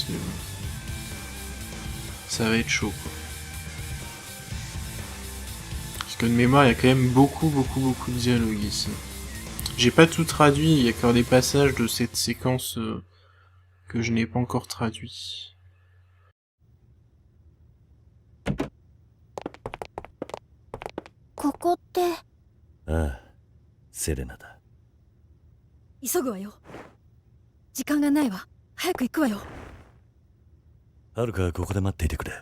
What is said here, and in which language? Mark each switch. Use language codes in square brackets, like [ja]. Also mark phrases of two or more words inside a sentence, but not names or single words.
[fr] Mais bon. Ça va être chaud, quoi. Parce que de mémoire, il y a quand même beaucoup de dialogues ici. J'ai pas tout traduit, il y a encore des passages de cette séquence que je n'ai pas encore traduit. [ja] Ah, セレナだ。急ぐわよ。時間がないわ。早く行くわよ。はるかここで待っていてくれ。